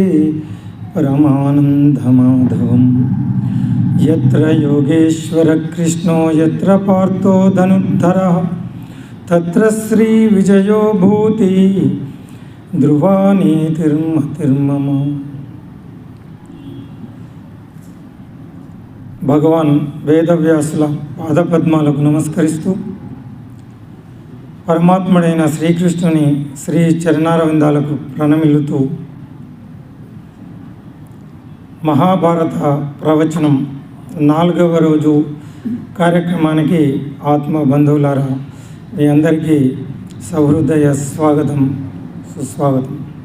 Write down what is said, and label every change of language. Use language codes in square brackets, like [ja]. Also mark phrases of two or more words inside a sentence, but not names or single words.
[sa] परमानन्दमाधवं यत्र योगेश्वर कृष्णो यत्र पार्थो धनुर्धरः तत्र श्रीविजयो भूति ध्रुवानीतिर्मतिर्मम। [te] భగవాన్ వేదవ్యాసుల పాదపద్మాలకు నమస్కరిస్తూ పరమాత్ముడైన శ్రీకృష్ణుని శ్రీ చరణారవిందాలకు ప్రణమిల్లుతూ మహాభారత ప్రవచనం 4వ రోజు కార్యక్రమానికి ఆత్మ బంధువులారా మీ అందరికీ సహృదయ స్వాగతం, సుస్వాగతం.